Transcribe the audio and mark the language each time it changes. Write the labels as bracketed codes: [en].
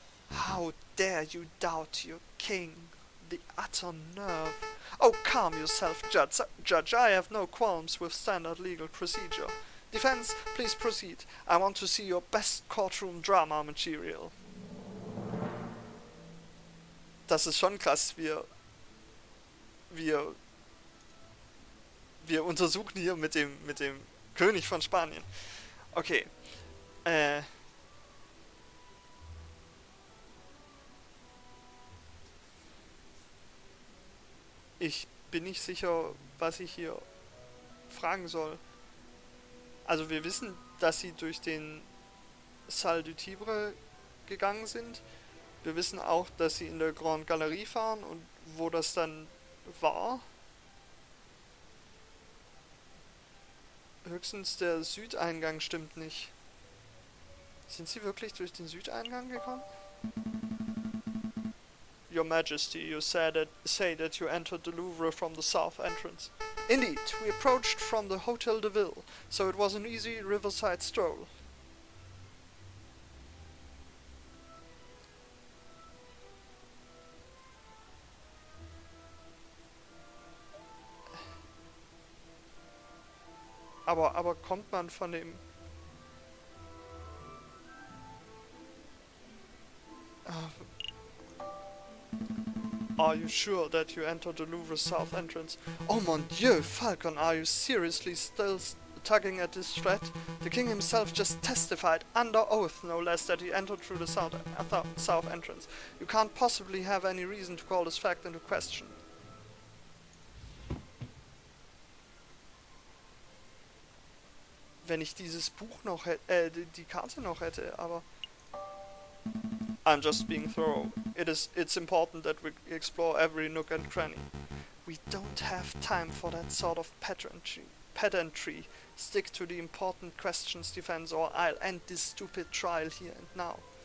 [en] How dare you doubt your king? The utter nerve. Oh, calm yourself, Judge. I have no qualms with standard legal procedure. Defense, please proceed. I want to see your best courtroom drama material. [de] Das ist schon krass. Wir untersuchen hier mit dem König von Spanien. Okay. Ich bin nicht sicher, was ich hier fragen soll. Also wir wissen, dass sie durch den Salle du Tibre gegangen sind. Wir wissen auch, dass sie in der Grand Galerie fahren und wo das dann war. Höchstens der Südeingang stimmt nicht. Sind sie wirklich durch den Südeingang gekommen? [en] Your Majesty, you say that you entered the Louvre from the south entrance. Indeed, we approached from the Hotel de Ville, so it was an easy riverside stroll. [de] Aber kommt man von dem... [en] Are you sure that you entered the Louvre south entrance? [fr] Oh mon Dieu, [en] Falcon, are you seriously still tugging at this thread? The king himself just testified, under oath no less, that he entered through the south entrance. You can't possibly have any reason to call this fact into question. [de] Wenn ich dieses Buch noch hätte, die Karte noch hätte, aber... [en] I'm just being thorough. It's important that we explore every nook and cranny. We don't have time for that sort of pedantry. Stick to the important questions, Defense, or I'll end this stupid trial here and now.